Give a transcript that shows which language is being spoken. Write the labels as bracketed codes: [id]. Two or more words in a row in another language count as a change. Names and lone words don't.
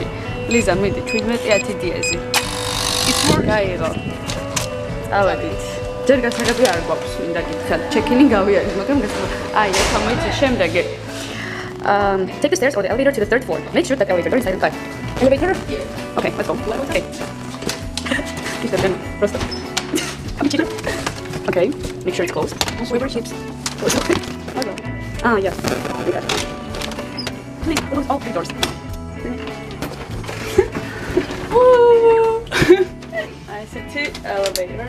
[ka] ლიზა მიდი 17-10 დიეზი. გაიღო. წავედით. ჯერ გასაგები არ გვაქვს, მინდა გითხრათ, ჩეკინი გავიარეთ, მაგრამ აი, ეხლა მოიცა შემდეგი. [en] Take the stairs or the elevator to the 3rd floor. Make sure that the elevator door is silent. Elevator? Okay, let's go. Okay. Просто. Okay, make sure it's closed. River ships. Ah, yes. Close all 3 doors. City elevator.